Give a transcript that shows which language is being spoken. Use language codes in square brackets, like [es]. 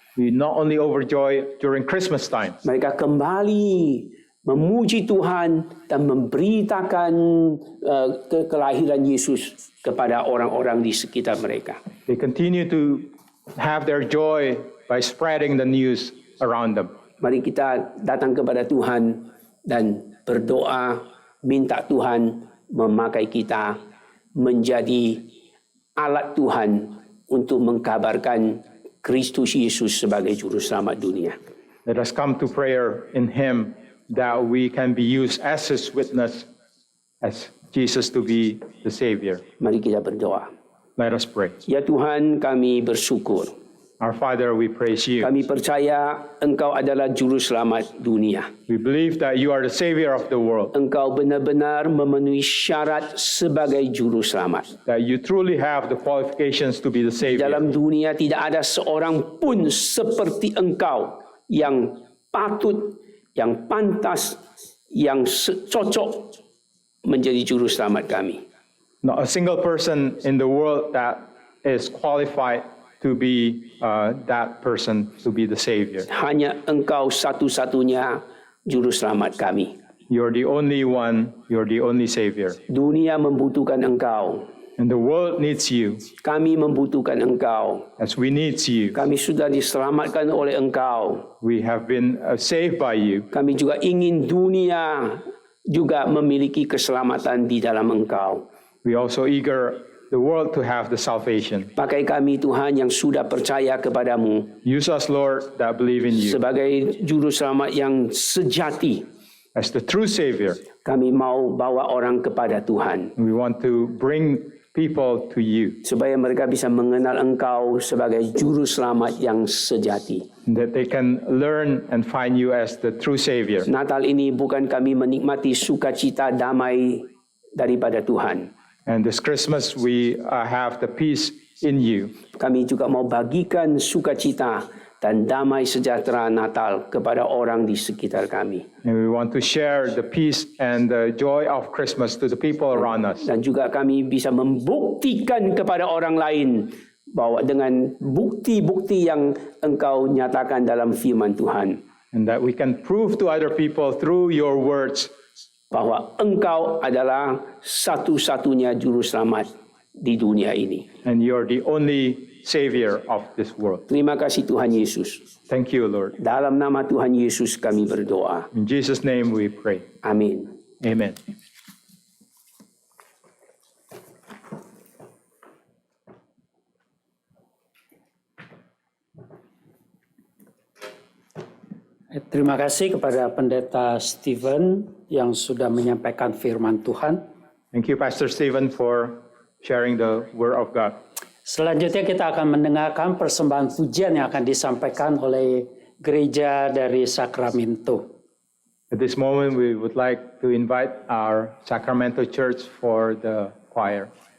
[en] We not only overjoyed during Christmas time, [id] Mereka kembali memuji Tuhan dan memberitakan kelahiran Yesus kepada orang-orang di sekitar mereka. [en] they continue to have their joy by spreading the news around them. [id] Mari kita datang kepada Tuhan dan berdoa, minta Tuhan memakai kita menjadi alat Tuhan untuk mengkabarkan Kristus Yesus sebagai juru selamat dunia. [en] Let us come to prayer in him that we can be used as his witness, as Jesus to be the savior. [id] Mari kita berdoa. [en] Let us pray. [id] Ya Tuhan, kami bersyukur. [en] Our Father, we praise you. [id] Kami percaya Engkau adalah juru selamat dunia. [en] We believe that you are the savior of the world, [id] Engkau benar-benar memenuhi syarat sebagai juru selamat. [en] that you truly have the qualifications to be the savior. [id] Dalam dunia tidak ada seorang pun seperti Engkau yang patut, yang pantas, yang cocok menjadi juru selamat kami. [en] Not a single person in the world that is qualified to be that person to be the savior. [id] Hanya Engkau satu-satunya juru selamat kami. [en] You're the only one, you're the only savior. [id] Dunia membutuhkan Engkau. [en] And the world needs you [id] Kami membutuhkan Engkau. [en] as we need you. [id] Kami sudah diselamatkan oleh Engkau. [en] We have been saved by you. [id] Kami juga ingin dunia juga memiliki keselamatan di dalam Engkau. [en] We also eager the world to have the salvation. [id] Pakai kami Tuhan yang sudah percaya kepadamu [en] Use us, Lord, that believe in you [id] sebagai juru selamat yang sejati. [en] as the true Savior. [id] Kami mau bawa orang kepada Tuhan [en] We want to bring people to you, [id] supaya mereka bisa mengenal Engkau sebagai juru selamat yang sejati. [en] that they can learn and find you as the true Savior. [id] Natal ini bukan kami menikmati sukacita damai daripada Tuhan. [en] And this Christmas, we have the peace in you. [id] Kami juga mau bagikan sukacita dan damai sejahtera Natal kepada orang di sekitar kami. [en] And we want to share the peace and the joy of Christmas to the people around us. [id] Dan juga kami bisa membuktikan kepada orang lain bahwa dengan bukti-bukti yang Engkau nyatakan dalam firman Tuhan, [en] And that we can prove to other people through your words [id] bahwa Engkau adalah satu-satunya juru selamat di dunia ini. [en] and you're the only Savior of this world. [id] Terima kasih Tuhan Yesus. [en] Thank you, Lord. [id] Dalam nama Tuhan Yesus kami berdoa. [en] In Jesus' name we pray. [id] Amin. [en] Amen. [id] Terima kasih kepada Pendeta Stephen yang sudah menyampaikan firman Tuhan. [en] Thank you, Pastor Stephen, for sharing the Word of God. [id] Selanjutnya kita akan mendengarkan persembahan pujian yang akan disampaikan oleh gereja dari Sacramento. [en] At this moment, we would like to invite our Sacramento Church for the choir.